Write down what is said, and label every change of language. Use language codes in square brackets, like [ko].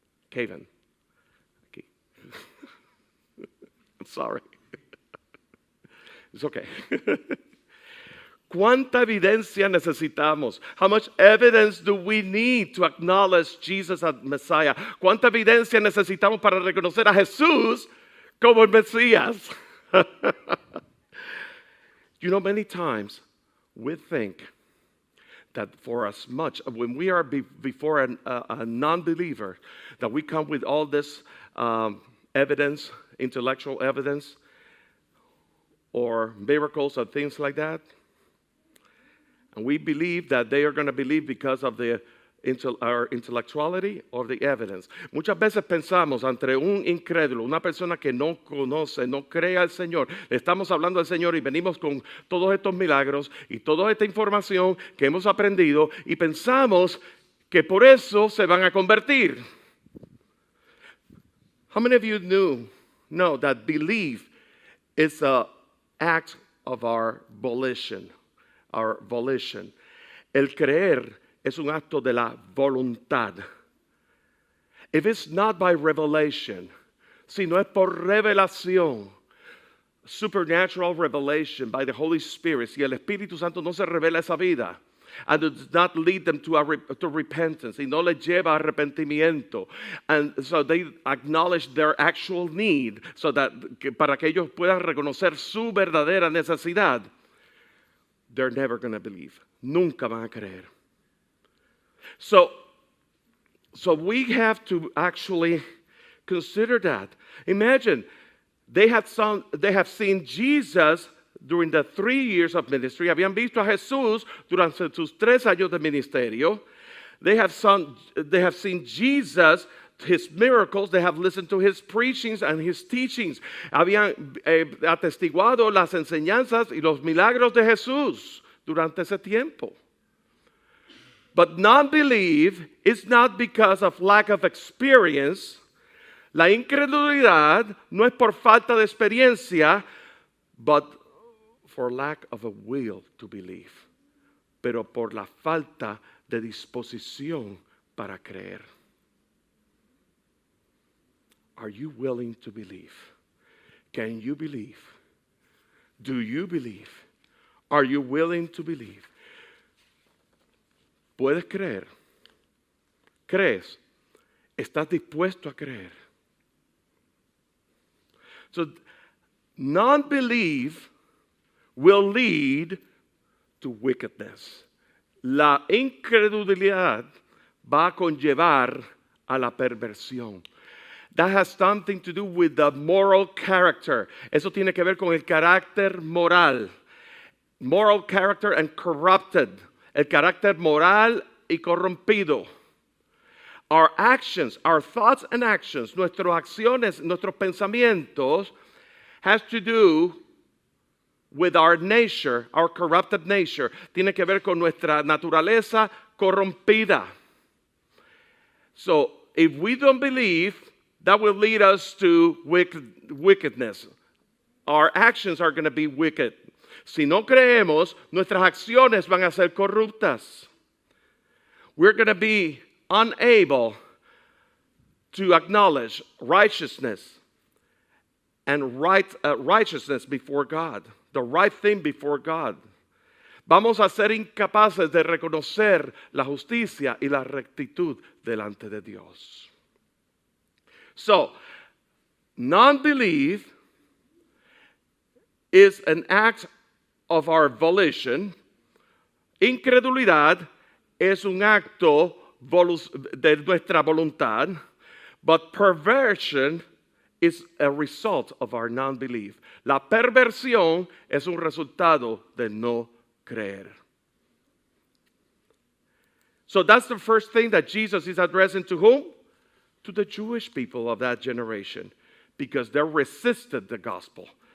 [en] Kevin, aquí. I'm sorry. It's okay. [es] ¿Cuánta evidencia necesitamos? [en] How much evidence do we need to acknowledge Jesus as Messiah? [es] ¿Cuánta evidencia necesitamos para reconocer a Jesús como el Mesías? [en] You know, many times we think that for as much, when we are before a non-believer, that we come with all this evidence, intellectual evidence, or miracles or things like that. And we believe that they are going to believe because of our intellectuality or the evidence. [es] Muchas veces pensamos ante un incrédulo, una persona que no conoce, no cree al Señor. Le estamos hablando al Señor y venimos con todos estos milagros y toda esta información que hemos aprendido y pensamos que por eso se van a convertir. [en] How many of you know that belief is an act of our volition? Our volition. [es] El creer es un acto de la voluntad. [en] If it's not by revelation, [es] si no es por revelación, [en] supernatural revelation by the Holy Spirit, [es] si el Espíritu Santo no se revela esa vida, [en] and does not lead them to repentance, [es] y no les lleva a arrepentimiento, [en] and so they acknowledge their actual need, so that [es] para que ellos puedan reconocer su verdadera necesidad, [en] they're never going to believe. [es] Nunca van a creer. [en] So we have to actually consider that. Imagine, they have seen Jesus during the 3 years of ministry. [es] Habían visto a Jesús durante sus 3 años de ministerio. [en] They have seen Jesus, his miracles. They have listened to his preachings and his teachings. [es] Habían atestiguado las enseñanzas y los milagros de Jesús durante ese tiempo. [en] But non-belief is not because of lack of experience. [es] La incredulidad no es por falta de experiencia, [en] but for lack of a will to believe. [es] Pero por la falta de disposición para creer. [en] Are you willing to believe? Can you believe? Do you believe? Are you willing to believe? [es] ¿Puedes creer? ¿Crees? ¿Estás dispuesto a creer? [en] So, non-belief will lead to wickedness. [es] La incredulidad va a conllevar a la perversión. [en] That has something to do with the moral character. [es] Eso tiene que ver con el carácter moral. [en] Moral character and corrupted. [es] El carácter moral y corrompido. [en] Our actions, our thoughts and actions, [es] nuestras acciones, nuestros pensamientos [en] has to do with our nature, our corrupted nature. [es] Tiene que ver con nuestra naturaleza corrompida. [en] So, if we don't believe, that will lead us to wickedness. Our actions are going to be wicked. [es] Si no creemos, nuestras acciones van a ser corruptas. [en] We're going to be unable to acknowledge righteousness and righteousness before God, the right thing before God. [es] Vamos a ser incapaces de reconocer la justicia y la rectitud delante de Dios. [en] So, non-belief is an act of our volition. [es] Incredulidad es un acto de nuestra voluntad. [en] But perversion is a result of our non-belief. [es] La perversión es un resultado de no creer. [en] So that's the first thing that Jesus is addressing to whom? To the Jewish people of that generation, because they resisted the gospel.